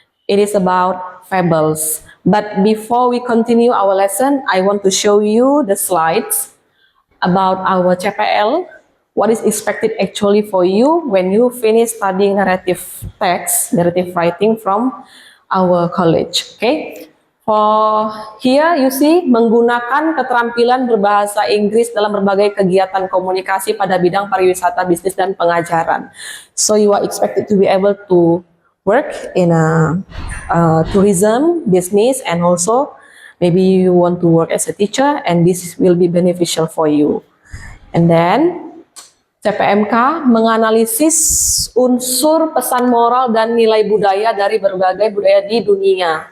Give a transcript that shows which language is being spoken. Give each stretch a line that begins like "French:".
English: It is about fables. But before we continue our lesson, I want to show you the slides about our CPL, what is expected actually for you when you finish studying narrative text, narrative writing from our college. Okay. For here you see
Indonesian: menggunakan keterampilan berbahasa Inggris dalam berbagai kegiatan komunikasi pada bidang pariwisata, bisnis dan pengajaran.
English: So you are expected to be able to work in a tourism business, and also maybe you want to work as a teacher, and this will be beneficial for you. And then
Indonesian: CPMK menganalisis unsur pesan moral dan nilai budaya dari berbagai budaya di dunia.